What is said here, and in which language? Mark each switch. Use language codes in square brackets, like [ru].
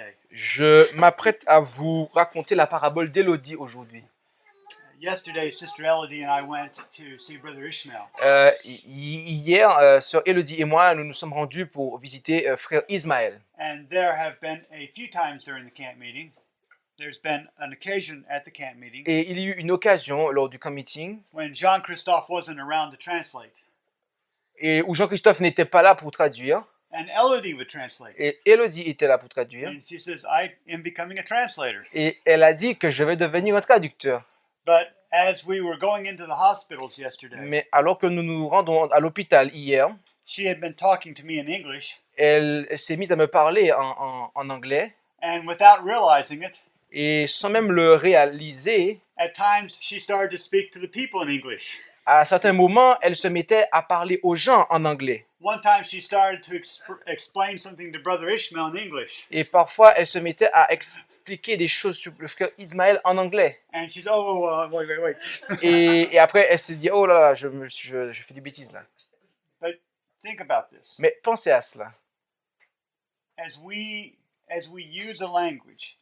[fr] Je m'apprête à vous raconter la parabole d'Élodie aujourd'hui. [en] Yesterday, Sister Elodie and I went to see Brother Ishmael. [fr] Hier, Sœur Élodie et moi, nous nous sommes rendus pour visiter Frère Ismaël. [en] And there have been a few times during the camp meeting. There's been an occasion at the camp meeting [fr] Et il y a eu une occasion lors du camp meeting [en] when Jean-Christophe wasn't around to translate. [fr] et où Jean-Christophe n'était pas là pour traduire. [en] And Elodie would translate. [fr] Et Élodie était là pour traduire. [en] And she says, I am becoming a translator. [fr] Et elle a dit que je vais devenir un traducteur. [en] But as we were going into the hospitals yesterday, [fr] Mais alors que nous nous rendons à l'hôpital hier, [en] she had been talking to me in English. [fr] elle s'est mise à me parler en anglais. [en] And without realizing it, [fr] Et sans même le réaliser, [en] at times she started to speak to the people in English. [fr] à certains moments, elle se mettait à parler aux gens en anglais. [en] One time she started to explain something to Brother Ishmael in English. [fr] Et parfois, elle se mettait à expliquer des choses sur le frère Ismaël en anglais. [en] And she's, wait. [fr] Et après, elle se dit, oh là là, je fais des bêtises là. [en] But think about this. [fr] Mais pensez à cela. [en] As we use a language,